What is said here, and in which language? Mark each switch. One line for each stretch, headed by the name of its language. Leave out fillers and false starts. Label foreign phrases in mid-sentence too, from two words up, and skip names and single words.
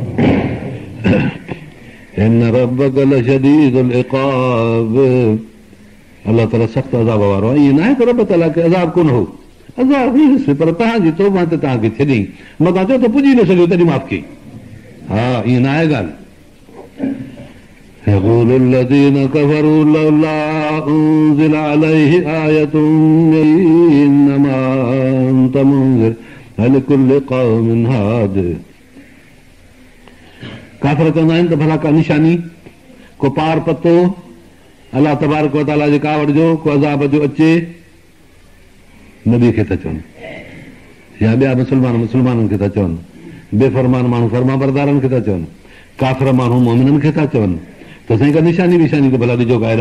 Sindhi: अलाह ताला सख़्तु अज़ाब वारो आहे। ईअं न आहे त रब ताला खे अज़ाब कोन हो, अज़ाब हुयुसि, पर तव्हांजी तौबा ते तव्हांखे छॾी, मथां चओ त पुॼी न सघियो तॾहिं माफ़ कई। हा, ईअं न आहे ॻाल्हि।
Arabic: يقول الذين كفروا لولا أنزل عليه آية إنما أنت منذر لكل قوم هاد।
Sindhi: काफ़िर चवंदा आहिनि त भला का निशानी, को पार पतो अलाह
Arabic: تبارك وتعالى
Sindhi: जे कावड़ जो, को अज़ाब जो अचे, नबी खे था चवनि, या ॿिया मुस्लमाननि खे था चवनि, बेफ़रमान माण्हू फर्मा बरदारनि खे था चवनि, काफ़िर माण्हू मोमिननि खे था चवनि त साईं का निशानी विशानी त भला ॾिजो ॿाहिरां।